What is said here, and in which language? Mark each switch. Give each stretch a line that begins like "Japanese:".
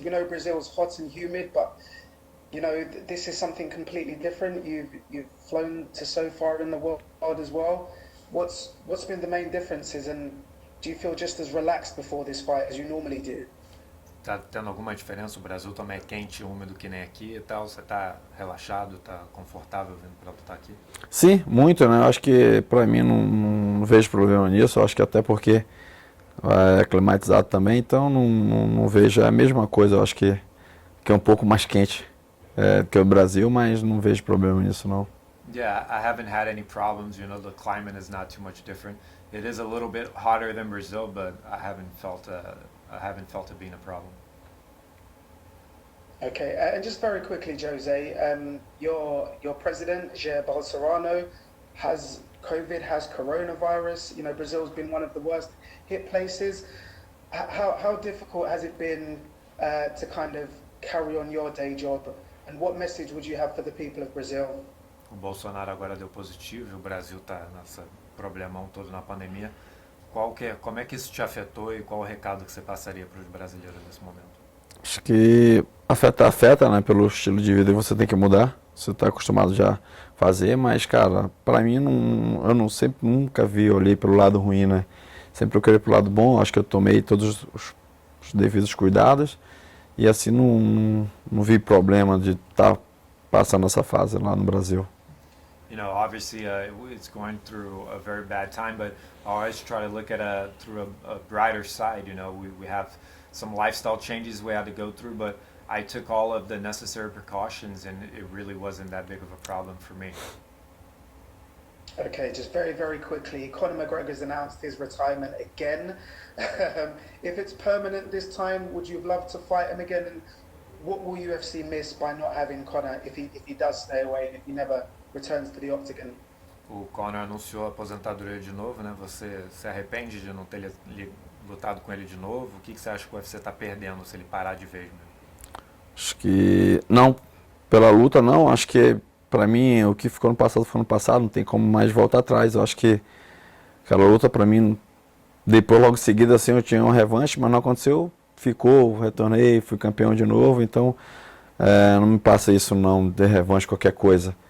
English: We know Brazil's hot and humid, but you know this is something completely different. You've flown to so far in the world as well. What's been the main differences, and do you feel just as relaxed before this fight as you normally do?
Portuguese: Tá tendo alguma diferença? O Brasil também é quente, úmido que nem aqui e tal. Você tá relaxado, tá confortável vindo para lutar aqui? Sim, muito, né? Eu acho que para mim não vejo problema nisso. Eu acho que até porque é climatizado também, então não vejo a mesma coisa. Eu acho que é um pouco mais quente que o Brasil, mas não vejo problema nisso não.
English: Yeah, I haven't had any problems. You know, the climate is not too much different. It is a little bit hotter than Brazil, but I haven't felt it being a problem. Okay, and just very quickly, Jose, your president, Jair Bolsonaro, has COVID, has coronavirus. You know, Brazil's been one of the worst hit places. How difficult has it been to kind of carry on your day job? And what message would you have for the people of Brazil?
Portuguese: O Bolsonaro agora deu positivo, o Brasil tá nesse problemão todo na pandemia. Como é que isso te afetou e qual o recado que você passaria para os brasileiros nesse momento? Acho que afeta, né, pelo estilo de vida que você tem que mudar. Você está acostumado já a fazer, mas, cara, para mim, nunca olhei pelo lado ruim, né? Sempre eu queria pelo lado bom, acho que eu tomei todos os devidos cuidados e assim não vi problema de estar passando essa fase lá no Brasil.
English: You know, obviously it's going through a very bad time, but I always try to look at through a brighter side. You know, we have some lifestyle changes we had to go through, but I took all of the necessary precautions and it really wasn't that big of a problem for me. Okay, just very, very quickly, Conor McGregor's announced his retirement again. If it's permanent this time, would you love to fight him again? And what will UFC miss by not having Conor if he does stay away and if he never returns to the octagon?
Portuguese: O Conor anunciou a aposentadoria de novo, né? Você se arrepende de não ter lutado com ele de novo? O que você acha que o UFC está perdendo se ele parar de vez? Né? Acho que não, pela luta não, acho que para mim o que ficou no passado, não tem como mais voltar atrás. Eu acho que aquela luta para mim, depois logo em seguida assim eu tinha uma revanche, mas não aconteceu, retornei, fui campeão de novo, então não me passa isso não, de revanche qualquer coisa.